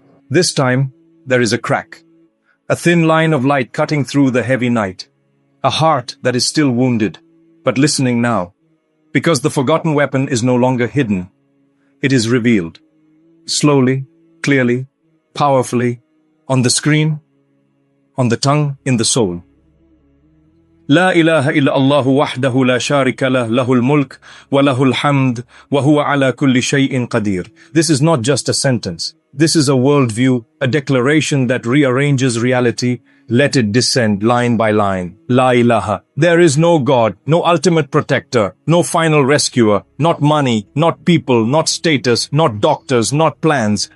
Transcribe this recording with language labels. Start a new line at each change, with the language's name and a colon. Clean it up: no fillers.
English: This time, there is a crack, a thin line of light cutting through the heavy night, a heart that is still wounded, but listening now, because the forgotten weapon is no longer hidden. It is revealed, slowly, clearly, powerfully, on the screen, on the tongue, in the soul.
Arabic: لا إله إلا الله وحده لا شارك له له الملك وله الحمد وهو على كل شيء قدير.
English: This is not just a sentence. This is a worldview, a declaration that rearranges reality. Let it descend line by line. La ilaha. There is no God, no ultimate protector, no final rescuer, not money, not people, not status, not doctors, not plans.